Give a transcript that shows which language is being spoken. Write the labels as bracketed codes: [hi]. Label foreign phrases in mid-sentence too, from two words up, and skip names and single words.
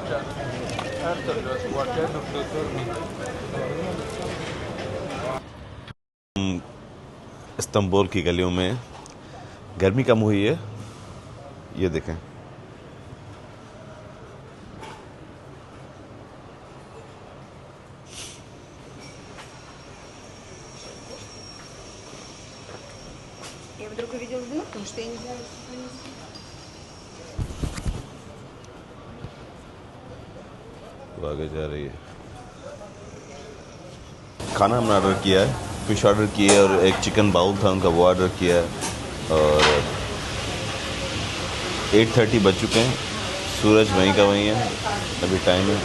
[hi] इस्तांबुल की गलियों में गर्मी कम हुई है, ये देखें। [ru] Я вдруг увидела дымок, потому что я не знаю, что они... [hi] वो आगे जा रही है। खाना हमने ऑर्डर किया है, [en] fish order [hi] की है और एक [en] chicken bowl [hi] था उनका, वो ऑर्डर किया है। और 8:30 बज चुके हैं, सूरज वहीं का वहीं है, अभी टाइम है।